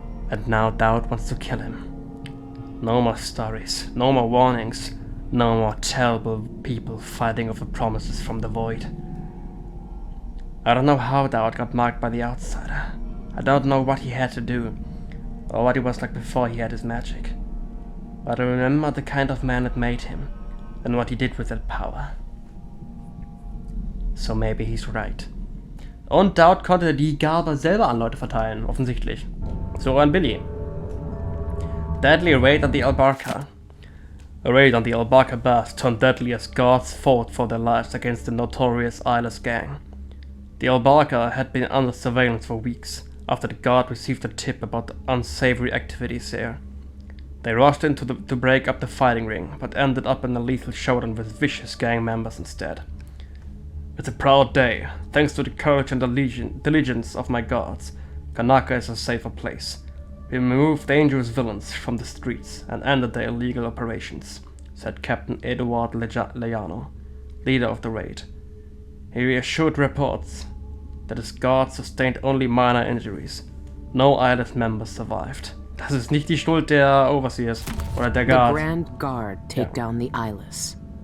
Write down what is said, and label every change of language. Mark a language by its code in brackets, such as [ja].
[en] And now doubt wants to kill him. No more stories, no more warnings, no more terrible people fighting over promises from the void. I don't know how doubt got marked by the outsider. I don't know what he had to do, or what he was like before he had his magic. But I remember the kind of man it made him, and what he did with that power. So maybe he's right. [de] Und Doubt konnte die Gabe selber an Leute verteilen, offensichtlich. [en] So an Billy. Deadly raid on the Albarca. A raid on the Albarca Baths turned deadly as guards fought for their lives against the notorious Eyeless gang. The Albarca had been under surveillance for weeks after the guard received a tip about the unsavory activities there. They rushed in to break up the fighting ring, but ended up in a lethal showdown with vicious gang members instead. It's a proud day. Thanks to the courage and diligence of my guards, Kanaka is a safer place. We removed dangerous villains from the streets and ended their illegal operations, said Captain Eduard Lejano, leader of the raid. He reassured reports that his guards sustained only minor injuries. No Eyeless members survived. [de] Das ist nicht die Schuld der Overseers oder der Guard. [en] The Grand Guard take down the Eyeless.